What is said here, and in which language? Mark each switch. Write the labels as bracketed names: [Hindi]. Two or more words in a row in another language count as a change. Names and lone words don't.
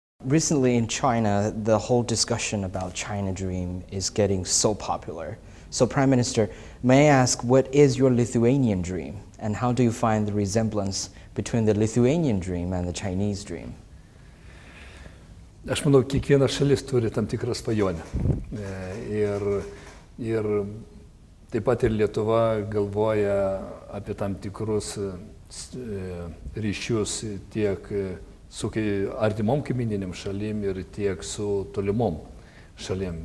[English] Recently in China, the whole discussion about China Dream is getting so popular. So Prime Minister, may I ask, what is your Lithuanian dream? And how do you find the resemblance between the Lithuanian dream and the Chinese dream? [Lithuanian] Aš manau, kiekviena šalis turi tam tikrą svajonę. Ir taip pat ir Lietuva galvoja apie tam tikrus ryšius tiek su artimom kaimyninėm šalim ir tiek su tolimom šalim.